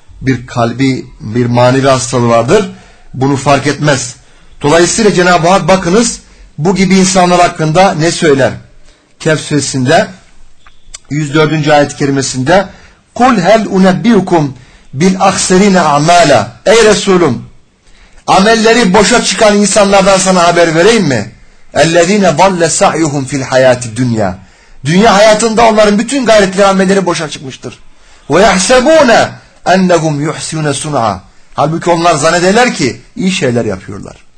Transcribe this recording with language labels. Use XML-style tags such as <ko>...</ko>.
<tr>Bir kalbi, bir manevi hastalığı vardır. Bunu fark etmez. Dolayısıyla Cenab-ı Hak bakınız bu gibi insanlar hakkında ne söyler? Kehf suresinde 104. ayet-i kerimesinde</tr> <ar>قُلْ هَلْ اُنَبِّيُكُمْ بِالْاَخْسَرِينَ اَعْمَالًا.</ar> <tr>Ey Resulüm, amelleri boşa çıkan insanlardan sana haber vereyim mi?</tr> <ar>اَلَّذ۪ينَ ضَلَّ سَعْيُهُمْ فِي الْحَيَاتِ الدُّنْيَا.</ar> <tr>Dünya hayatında onların bütün gayretleri, amelleri boşa çıkmıştır.</tr> <ar>وَيَحْسَبُونَ اَنَّهُمْ يُحْسِيُونَ سُنْعَى.</ar> <tr>Halbuki onlar zannederler ki iyi şeyler yapıyorlar.</tr>